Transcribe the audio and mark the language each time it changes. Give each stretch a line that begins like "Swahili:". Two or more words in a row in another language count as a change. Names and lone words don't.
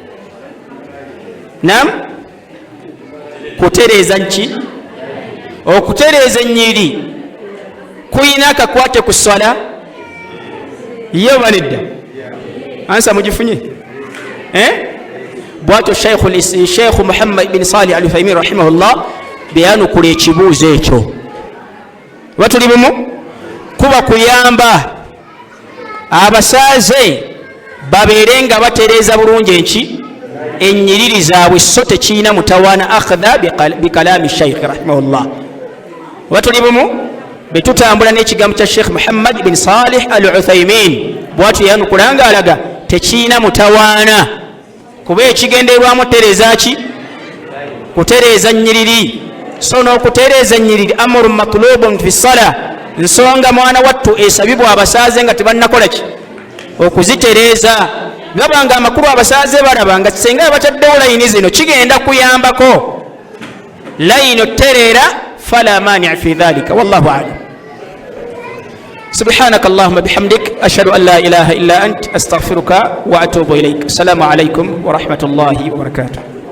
Ganda: Naam, kutereeza nki? Okutereeza ennyiri kuyina akakwate ku swala? Ye oba nedda? Ansa mugifunye? Bwatyo Sheikh Muhammad bin Salih al-Uthaymin rahimahullah beyanukula ekibuuzo ekyo. Oba tuli bumu? Kuba kuyamba abasaaze babeere nga batereeza bulungi enki ennyiriri zaabwe, so tekiina mutawaana
Arabic: أخذا بكلام
Ganda: Sheikh rahimahullah. Oba tuli bumu? Betutambula n'ekigambo kya Sheikh Muhammad bin Salih al-Uthaymin bwatyo yanukula nga alaga tekiina mutawaana, kuba ekigenderwamu tereeza ki? Kutereeza nnyiriri. So n'okutereeza nnyiriri
Arabic: أمر مطلوب في الصلاة,
Ganda: nsonga mwana wattu esabibwa abasaaze nga tebannakola ki? Okuzitereeza. Gabanga amakulu abasaaze balaba nga singa bataddewo layini zino kigenda kuyambako. Layini otereera
Arabic: فلا مانع في ذلك والله أعلم. سبحانك اللهم بحمدك أشهد أن لا إله إلا أنت أستغفرك وأتوب إليك. السلام عليكم ورحمة الله وبركاته.